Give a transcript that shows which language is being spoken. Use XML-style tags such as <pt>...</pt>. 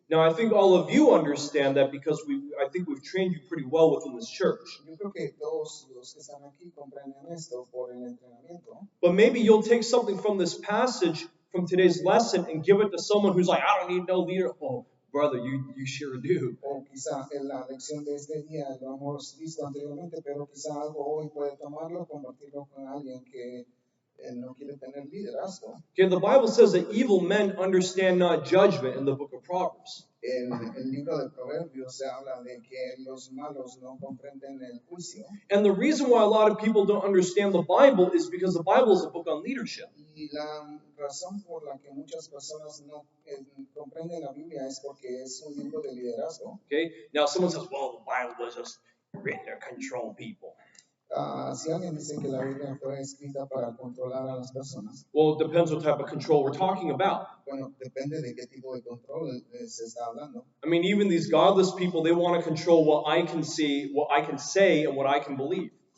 <en>Now, I think all of you understand that because I think we've trained you pretty well within this church.</en> <es>Yo creo que todos los que están aquí comprenden esto por el entrenamiento.</es> <en>But maybe you'll take something from this passage, from today's lesson, and give it to someone who's like, I don't need no leader. Oh, brother, you sure do.</en> <es>O quizá en la lección de este día lo hemos visto anteriormente, pero quizá algo hoy puede tomarlo, compartirlo con alguien que no quiere tener liderazgo.</es> <en>Okay, the Bible says that evil men understand not judgment in the book of Proverbs.</en> <es>El libro de Proverbios se habla de que los malos no comprenden el juicio.</es> <en>And the reason why a lot of people don't understand the Bible is because the Bible is a book on leadership.</en> <es>Y la razón por la que muchas personas no comprenden la Biblia es porque es un libro de liderazgo.</es> <en>Okay, now someone says, well, the Bible was just written to control people.</en> <es>Si alguien dice que la Biblia fue escrita para controlar a las personas,</es> <en>Well, it depends what type of control we're talking about.</en> <es>bueno, depende de qué tipo de control se está hablando.</es> <en>I mean, even these godless people, they want to control what I can see, what I can say, and what I can believe.</en>